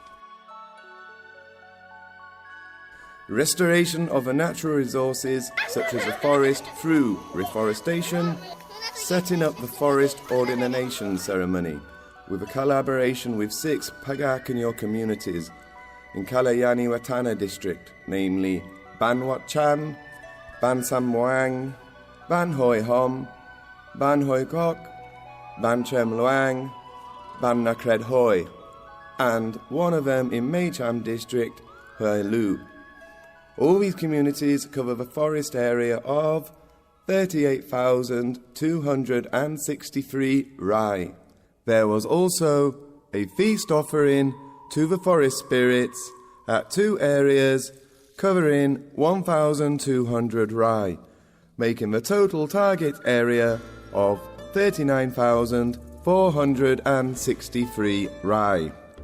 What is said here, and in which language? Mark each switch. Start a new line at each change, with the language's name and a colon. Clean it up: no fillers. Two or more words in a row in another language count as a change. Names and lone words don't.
English: Restoration of the natural resources such as the forest through reforestation, setting up the forest ordination ceremony with a collaboration with 6 Pagak and Your communities in Kalayani Watana district, namely Ban Wat Chan, Ban Samwang, Ban Hoi Hom, Ban Hoi Kok, Ban Chem Luang, Ban Nakred Hoi, and one of them in Meicham district, Hoi Lu. All these communities cover the forest area of 38,263 rai. There was also a feast offering to the forest spirits at 2 areas covering 1,200 rai, making the total target area of 39,463 rai.